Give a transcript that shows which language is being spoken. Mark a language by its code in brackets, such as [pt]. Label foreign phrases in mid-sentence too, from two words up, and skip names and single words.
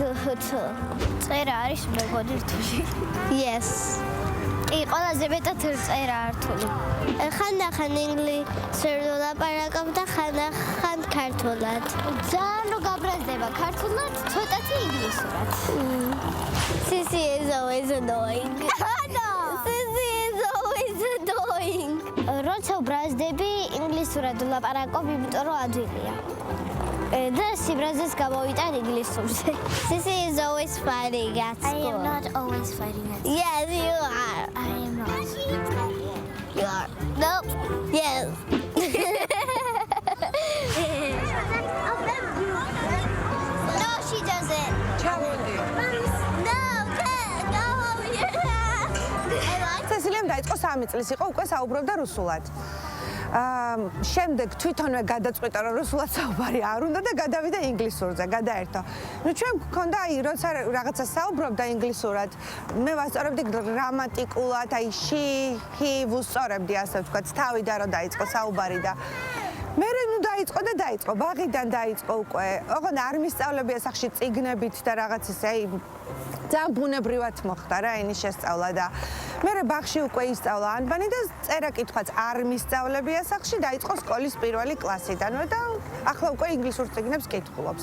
[ka] წერა არის მეგოდი რთული. Yes. კი, ყველაზე მეტად წერა რთული. ხანდახან ინგლისურად ვლაპარაკობ და ხანდახან ქართულად. ძალიან რო გაბრაზდება ქართულად, ცოტათი ინგლისურად. [en] Sissy is always annoying. No. Sissy is always annoying. [ka] როცა ბრაზდები ინგლისურად ვლაპარაკობ, იმიტომ რომ ადვილია. და სიბრაზეს გამოვიტან ინგლისურზე. [en] Sissy is always fighting at school. I am not always fighting at school. Yes, you are. I am not. You are. Nope. Yes. No, she doesn't. No, go over here. [ka] სესილიამ დაიწყო 3 წლის იყო, უკვე საუბრობდა რუსულად. შემდეგ თვითონვე გადაწყვიტა რომ რუსულად საუბარი არ უნდა და გადავიდა ინგლისურზე, გადაერთო. ნუ ჩვენ გქონდა აი როცა რაღაცა საუბრობდა ინგლისურად, მე ვასწორებდი გრამატიკულად, აი [en] she, he [ka] ვუსწორებდი ასე ვთქვათ, თავიდან რომ დაიწყო საუბარი და მე ნუ დაიწყო და დაიწყო, ბაღიდან დაიწყო უკვე. ოღონდ არ მისწავლებია სახში წიგნებით და რაღაც ისე აი ძალიან ბუნებრივად მოხდა რა ენის შესწავლა და მე ბაღში უკვე ისწავლა ანბანი და წერა კითხვაც არ მისწავლებია სახში დაიწყო სკოლის პირველი კლასიდანვე და ახლა უკვე ინგლისურ წიგნებს კითხულობს.